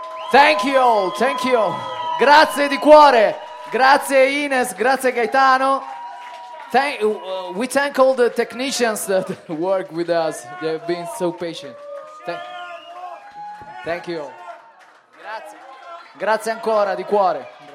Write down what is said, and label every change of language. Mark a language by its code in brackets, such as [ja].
[en] Thank you, [it] grazie di cuore, grazie Ines, grazie Gaetano. [en] We thank all the technicians that work with us. They've been so patient. Thank you. [it] Grazie, grazie ancora di cuore.